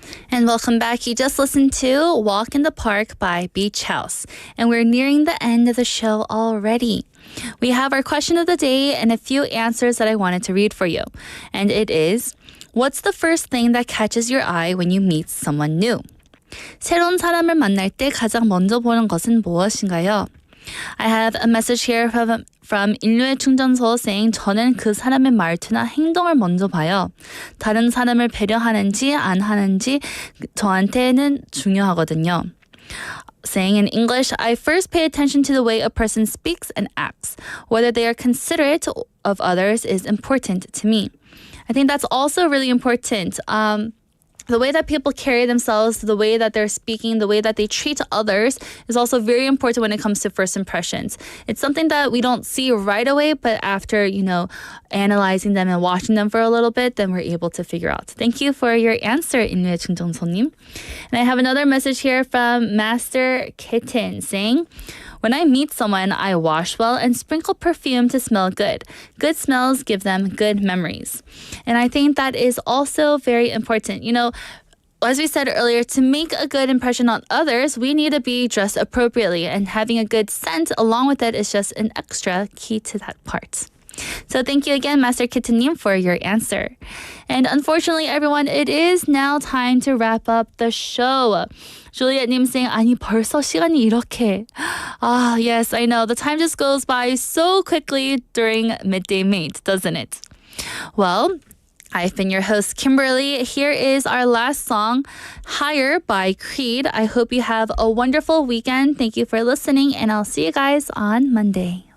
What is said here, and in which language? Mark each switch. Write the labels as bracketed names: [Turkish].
[English] And welcome back. You just listened to Walk in the Park by Beach House. And we're nearing the end of the show already. We have our question of the day and a few answers that I wanted to read for you. And it is, what's the first thing that catches your eye when you meet someone new? [Korean] 새로운 사람을 만날 때 가장 먼저 보는 것은 무엇인가요? [English] I have a message here from 인류의 충전소 saying [Korean] 저는 그 사람의 말투나 행동을 먼저 봐요. 다른 사람을 배려하는지 안 하는지 저한테는 중요하거든요. [English] Saying in English, I first pay attention to the way a person speaks and acts. Whether they are considerate of others is important to me. I think that's also really important. The way that people carry themselves, the way that they're speaking, the way that they treat others is also very important when it comes to first impressions. It's something that we don't see right away, but after, analyzing them and watching them for a little bit, then we're able to figure out. Thank you for your answer, 인류의 충전소님. And I have another message here from Master Kitten saying, when I meet someone, I wash well and sprinkle perfume to smell good. Good smells give them good memories. And I think that is also very important. As we said earlier, to make a good impression on others, we need to be dressed appropriately. And having a good scent along with it is just an extra key to that part. So thank you again, Master Kittenim, for your answer. And unfortunately, everyone, it is now time to wrap up the show. [Korean] Juliet님 saying, 아니 벌써 시간이 이렇게. [English] Yes, I know. The time just goes by so quickly during Midday Mate, doesn't it? Well, I've been your host, Kimberly. Here is our last song, Higher by Creed. I hope you have a wonderful weekend. Thank you for listening, and I'll see you guys on Monday.